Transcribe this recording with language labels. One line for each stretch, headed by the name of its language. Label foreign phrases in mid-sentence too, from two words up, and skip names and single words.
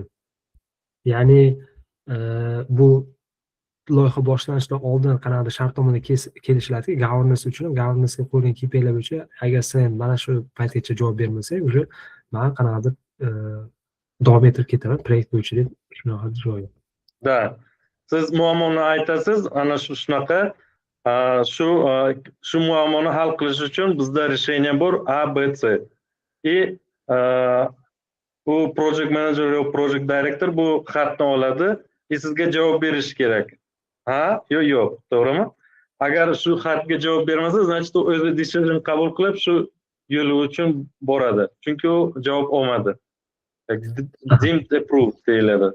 Uzbek: Ya'ni bu loyiha boshlanishidan oldin qanaqadir shartnomada kelishiladi governance uchun governance'ga qo'yilgan KPIlar bo'yicha agar sen mana shu paytgacha javob bermasang уже man qanaqadir davom ettirib ketaman proyekt bo'yicha deb shunaqa joyi. Da. Siz muammoni aytasiz, ana shunaqa shu muammoni hal qilish uchun bizda решение bor A, B, C. Bu
English: project manager
Uzbek: yo
English: project director
Uzbek: bu xatni oladi, sizga javob berish kerak. Ha, yo'q, to'g'rimi? Agar shu xatga javob bermasa, значит u o'zi decision qabul qilib shu yo'li uchun boradi. Chunki u javob olmadi.
English: Deemed approved deyiladi.